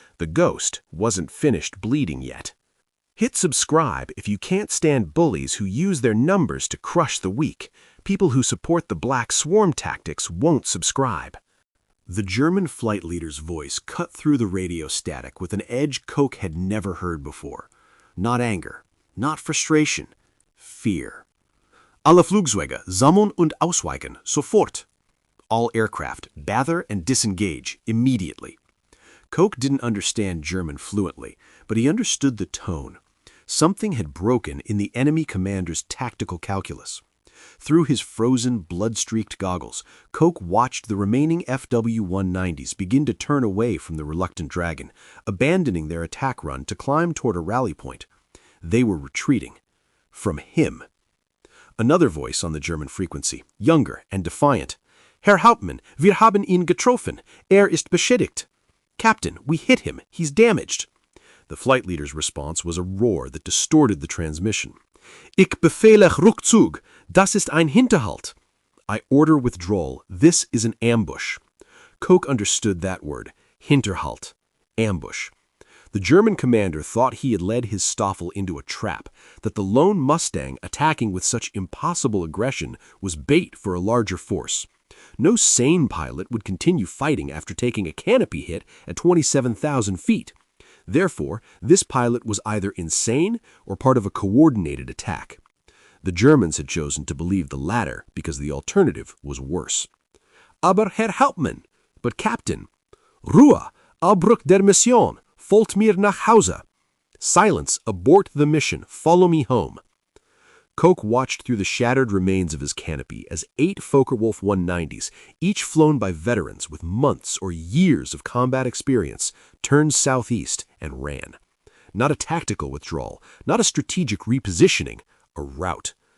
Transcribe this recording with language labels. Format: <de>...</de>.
<en>The ghost wasn't finished bleeding yet. Hit subscribe if you can't stand bullies who use their numbers to crush the weak. People who support the black swarm tactics won't subscribe. The German flight leader's voice cut through the radio static with an edge Koch had never heard before. Not anger, not frustration, fear.</en> <de>Alle Flugzeuge sammeln und ausweichen, sofort.</de> <en>All aircraft, bather and disengage, immediately. Koch didn't understand German fluently, but he understood the tone. Something had broken in the enemy commander's tactical calculus. Through his frozen, blood-streaked goggles, Koch watched the remaining FW-190s begin to turn away from the reluctant dragon, abandoning their attack run to climb toward a rally point. They were retreating. From him. Another voice on the German frequency, younger and defiant.</en> <de>Herr Hauptmann, wir haben ihn getroffen. Ist beschädigt.</de> <en>Captain, we hit him. He's damaged. The flight leader's response was a roar that distorted the transmission.</en> <de>Ich befehle Rückzug. Das ist ein Hinterhalt.</de> <en>I order withdrawal. This is an ambush. Koch understood that word. Hinterhalt. Ambush. The German commander thought he had led his Stoffel into a trap, that the lone Mustang attacking with such impossible aggression was bait for a larger force. No sane pilot would continue fighting after taking a canopy hit at 27,000 feet. Therefore, this pilot was either insane or part of a coordinated attack. The Germans had chosen to believe the latter because the alternative was worse.</en> <de>Aber Herr Hauptmann,</de> <en>but Captain,</en> <de>Ruhe, Abbruch der Mission, folgt mir nach Hause.</de> <en>Silence, abort the mission, follow me home. Koch watched through the shattered remains of his canopy as 8 Focke-Wulf 190s, each flown by veterans with months or years of combat experience, turned southeast and ran. Not a tactical withdrawal, not a strategic repositioning, a rout.</en>